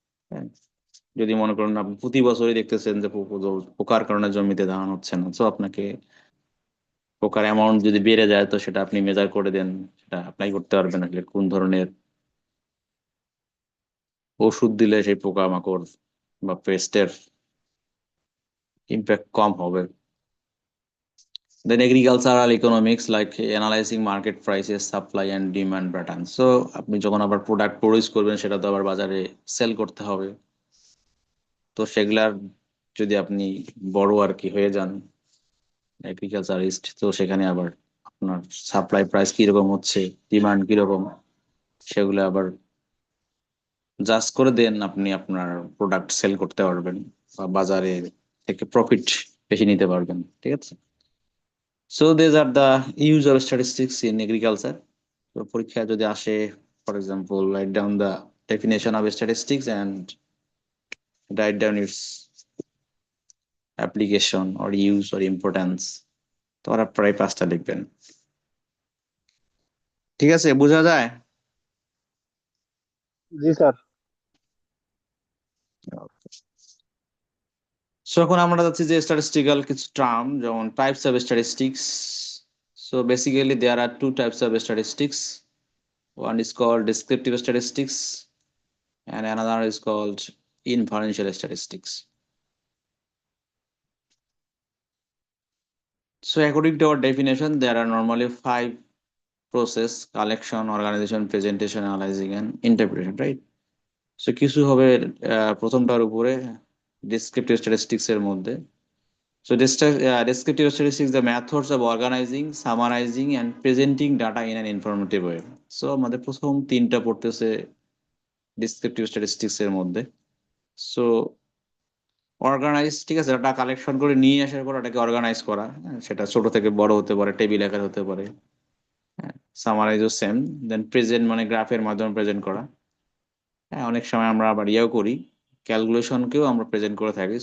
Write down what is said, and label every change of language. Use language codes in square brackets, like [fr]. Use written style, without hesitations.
[bn] হ্যাঁ, যদি মনে করেন আপনি প্রতি বছরই দেখতেছেন যে পোকার কারণে জমিতে ধান হচ্ছে না, তো আপনাকে পোকার অ্যামাউন্ট যদি বেড়ে যায় তো সেটা আপনি মেজার করে দেন, সেটা অ্যাপ্লাই করতে পারবেন আসলে কোন ধরনের ওষুধ দিলে সেই পোকামাকড় বা পেস্টের ইম্প্যাক্ট কম হবে। [en] Then agricultural economics, like analyzing market prices, supply and demand patterns. [bn] So আপনি যখন আবার প্রোডাক্ট প্রডিউস করবেন সেটা তো আবার বাজারে সেল করতে হবে। তো সেগুলার যদি আপনি বড় আর কি হয়ে যান এগ্রিকালচারিস্ট, তো সেখানে আবার আপনার সাপ্লাই প্রাইস কিরকম হচ্ছে, ডিমান্ড কিরকম, সেগুলো আবার জাজ করে দেন আপনি আপনার প্রোডাক্ট সেল করতে পারবেন বা বাজারে থেকে প্রফিট বেশি নিতে পারবেন। ঠিক আছে। [en] So these are the use of statistics in agriculture. [bn] তো পরীক্ষায় যদি আসে, [en] for example, write down the definition of statistics and write down its application or use or importance, [bn] তো ওরা প্রায় 5টা লিখবেন। ঠিক আছে, বোঝা যায়? জি স্যার। সো এখন আমরা যাচ্ছি যে স্ট্যাটিস্টিক্যাল কিছু টার্ম, যেমন types of statistics. [en] So basically there are 2 types of statistics. One is called descriptive statistics and another is called inferential statistics. So according to our definition, there are normally 5 process: collection, organization, presentation, analyzing and interpretation, right? [bn] So কিছু হবে প্রথমটার উপরে descriptive statistics এর মধ্যে। [en] So descriptive statistics, the methods of organizing, summarizing and presenting data in an informative way. [bn] So আমাদের প্রথম 3টা পড়তেছে descriptive statistics এর মধ্যে। So অর্গানাইজ, ঠিক আছে, ডাটা কালেকশন করে নিয়ে আসার পর ওটাকে অর্গানাইজ করা। হ্যাঁ, সেটা ছোট থেকে বড় হতে পারে, টেবিল আকার হতে পারে। সামারাইজও সেম। দেন প্রেজেন্ট মানে গ্রাফের মাধ্যমে প্রেজেন্ট করা। হ্যাঁ, অনেক সময় আমরা আবার ইয়েও করি, ক্যালকুলেশনকেও আমরা প্রেজেন্ট করে থাকি।